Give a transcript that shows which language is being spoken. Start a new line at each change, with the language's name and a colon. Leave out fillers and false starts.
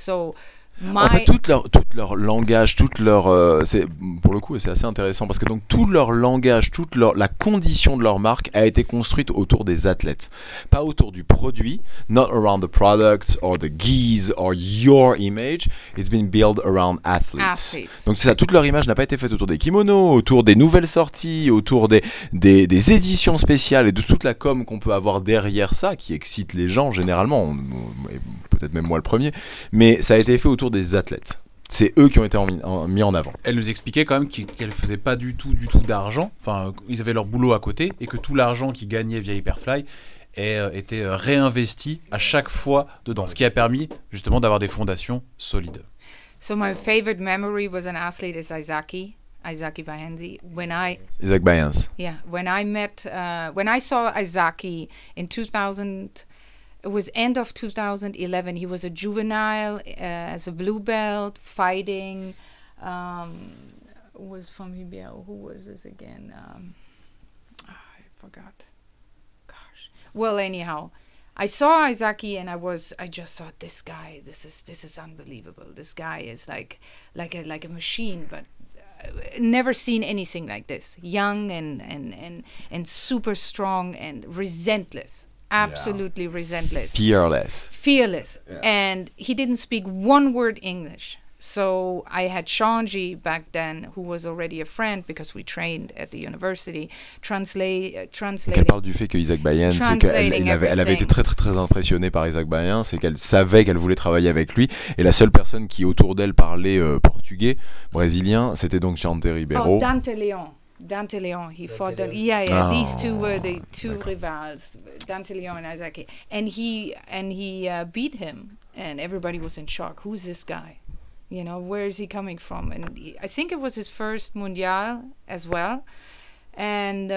English: So.
French: En fait, tout leur langage, pour le coup, c'est assez intéressant parce que donc tout leur langage, la condition de leur marque a été construite autour des athlètes, pas autour du produit.
English: Not around the product or the geese or your image. It's been built around athletes.
French: Donc c'est ça, toute leur image n'a pas été faite autour des kimonos, autour des nouvelles sorties, autour des éditions spéciales et de toute la com qu'on peut avoir derrière ça, qui excite les gens généralement, et peut-être même moi le premier. Mais ça a été fait autour des athlètes. C'est eux qui ont été mis en avant. Elle nous expliquait quand même qu'elle faisait pas du tout d'argent. Enfin, ils avaient leur boulot à côté et que tout l'argent qu'ils gagnaient via Hyperfly était réinvesti à chaque fois dedans. Ce qui a permis justement d'avoir des fondations solides.
English: So my favorite memory was an athlete is Izaki Bayenzi. Isaac Bayens. Yeah, when I saw Izaki in 2000. It was end of 2011. He was a juvenile as a blue belt fighting. Was from EBL. Who was this again? I forgot. Gosh. Well, anyhow, I saw Izaki and I just thought, this guy, this is unbelievable. This guy is like a machine, but never seen anything like this. Young and super strong and relentless. Absolutely relentless. Fearless. Yeah. And he didn't speak one word English. So I had Shanji back then, who was already a friend because we trained at the university, translating.
French: Elle parle du fait que Isaac Bayens, c'est qu'elle avait été très très très impressionnée par Isaac Bayens, et qu'elle savait qu'elle voulait travailler avec lui. Et la seule personne qui autour d'elle parlait portugais, brésilien, c'était donc Chante Ribeiro.
English: Oh, Dante Leon, he fought that. Yeah. These two were the two rivals, Dante Leon and Izaki, and he beat him, and everybody was in shock. Who's this guy? You know, where is he coming from? And I think it was his first Mundial as well, and